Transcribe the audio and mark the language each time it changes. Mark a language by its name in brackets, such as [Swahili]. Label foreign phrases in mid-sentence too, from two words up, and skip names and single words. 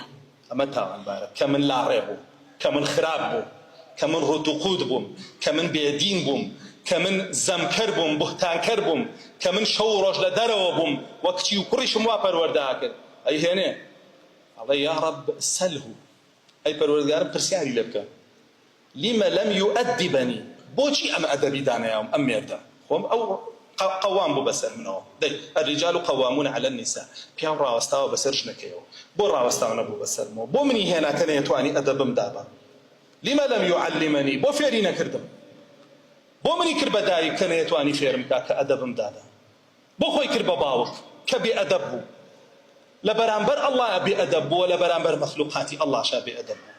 [Central Kurdish] ئەمە تاوانبارە کە من لاڕێ بووم، کە من خراپ بووم، کە من ڕوتوقود بووم، کە من بێدین بووم، کە من زەمکەر بووم، بوهتانکەر بووم، کە من شەو ڕۆژ لە دەرەوە بووم، وە کچی و کوڕیشم وا پەروەردە کرد. ئەی هێنێ ئەڵێ [Arabic] یا ڕەب سەلهو، [Central Kurdish] ئەی پەروەردگارم پرسیاری لێ بکە [Arabic] لیمە لەم یوئەدیبەنی، [Central Kurdish] بۆچی ئەم ئەدەبی دانایەوم ئەم مێردە خۆم ئەو قەوام بوو بەسەر منەوە. [Arabic] دەی الرجال قوامون على النساء، [Central Kurdish] پیاو ڕاوەستاوە بەسەر ژنەکەیەوە، بۆ ڕاوەستاو نەبوو بەسەرمەوە، بۆ منی هێناکە نەیەتوانی ئەدەبم دابە. [Arabic] لیمە لەم یوعەلیمەنی، [Central Kurdish] بۆ فێری نەکردم، بۆ منی کرد بە داری کە نەیەتوانی فێرم کا کە ئەدەبم دادا، بۆ خۆی کرد بە باوک کە بێ ئەدەب بوو، لە بەرامبەر ئەڵڵا بێ ئەدەب بووە، لە بەرامبەر مەخلوقاتی ئەڵڵاشا بێ ئەدەب بوو.